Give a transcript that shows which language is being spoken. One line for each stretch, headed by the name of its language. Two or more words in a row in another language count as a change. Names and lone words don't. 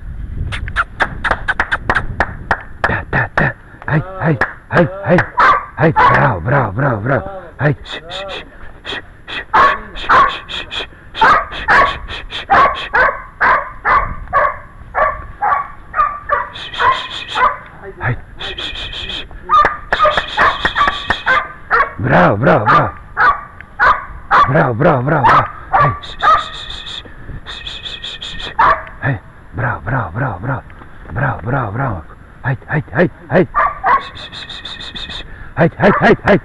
Serbian: Da, da, da, haj, haj, haj, haj, haj, bravo, bravo, bravo, bravo, haj, bravo, bravo, bravo, bravo, bravo, bravo, bravo, hej, hej, Bravo, bravo, bravo, bravo. Bravo, bravo, bravo. Hajde, hajde, hajde, hajde. Hajde, hajde, hajde, hajde.